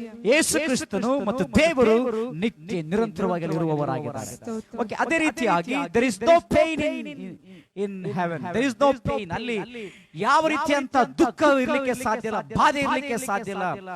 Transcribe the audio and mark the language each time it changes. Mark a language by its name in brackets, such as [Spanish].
[Kannada] ಯೇಸು ಕ್ರಿಸ್ತನು ಮತ್ತು ದೇವರು ನಿತ್ಯ ನಿರಂತರವಾಗಿ ಇರುವವರಾಗಿದ್ದಾರೆ. ಓಕೆ, ಅದೇ ರೀತಿಯಾಗಿ [English] there is no pain in heaven, there is no pain. [Kannada] ಅಲ್ಲಿ ಯಾವ ರೀತಿಯಂತ ದುಃಖ ಇರಲಿಕ್ಕೆ ಸಾಧ್ಯ ಇಲ್ಲ, ಬಾಧೆ ಇರಲಿಕ್ಕೆ ಸಾಧ್ಯ ಇಲ್ಲ.